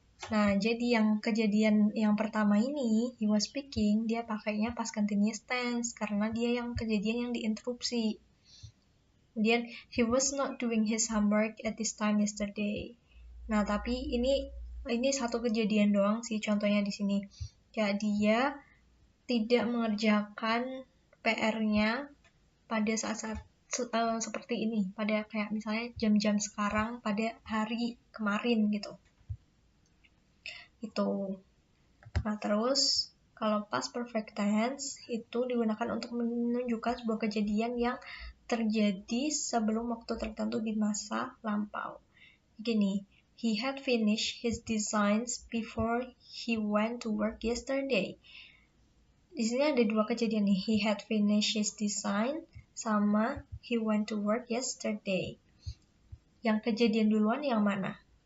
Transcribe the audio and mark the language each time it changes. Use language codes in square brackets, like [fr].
[id] Nah, jadi yang kejadian yang pertama ini, [en] he was speaking, [id] dia pakainya past continuous tense karena dia yang kejadian yang diinterupsi. Kemudian, [en] he was not doing his homework at this time yesterday. [id] Nah, tapi ini satu kejadian doang sih contohnya di sini. Ya, dia tidak mengerjakan PR-nya pada saat-saat seperti ini, pada kayak misalnya jam-jam sekarang pada hari kemarin gitu. Itu. Nah, terus kalau past perfect tense itu digunakan untuk menunjukkan sebuah kejadian yang terjadi sebelum waktu tertentu di masa lampau. Gini, [en] he had finished his designs before he went to work yesterday. [id] Di sini ada dua kejadian nih, [en] he had finished his design [id] sama [en] he went to work yesterday. [id] Yang kejadian duluan yang mana?